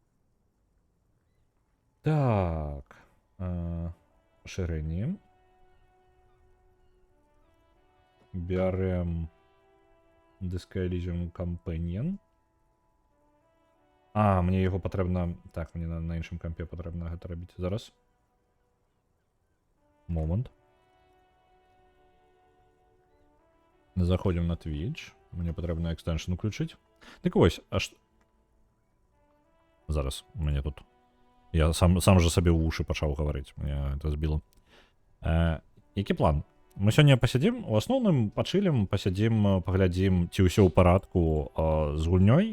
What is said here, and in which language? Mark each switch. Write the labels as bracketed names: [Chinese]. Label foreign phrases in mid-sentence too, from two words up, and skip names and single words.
[Belarusian] Так. Пашырэнне. Бярем дыск Elysium Companion. Мне яго патрэбна... Так, мне на іншым кампе патрэбна гэта рабіць. Зараз. Момент. Заходим на Twitch. Мне патрэбна экстеншн уключыць. Так вось, зараз у мяне тут. Я сам жа сабе ў вушы пачаў гаварыць. Мне это збіла. Які план? Мы сёння пасядзім, у асноўным пачылім, пасядзім, паглядзім, ці ўсё ў парадку з гульнёй.